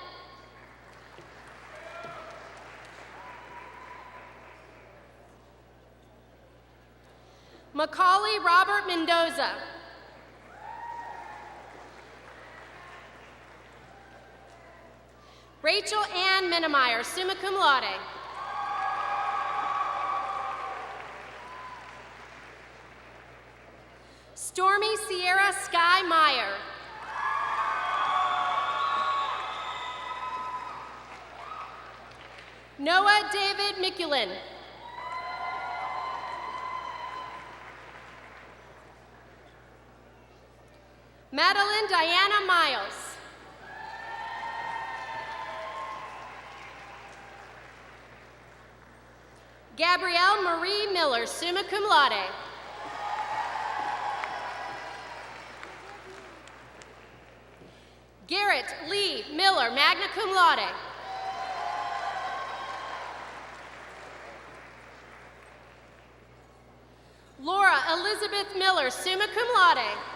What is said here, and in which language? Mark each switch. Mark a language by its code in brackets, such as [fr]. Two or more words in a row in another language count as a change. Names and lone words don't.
[en] Macaulay Robert Mendoza. Rachel Ann Menemeyer, [la] summa cum laude. [en] Stormy Sierra Sky Meyer. Noah David Mikulin. Madeline Diana Miles. Gabrielle Marie Miller, [la] summa cum laude. [en] Garrett Lee Miller, [la] magna cum laude. [en] Laura Elizabeth Miller, [la] summa cum laude.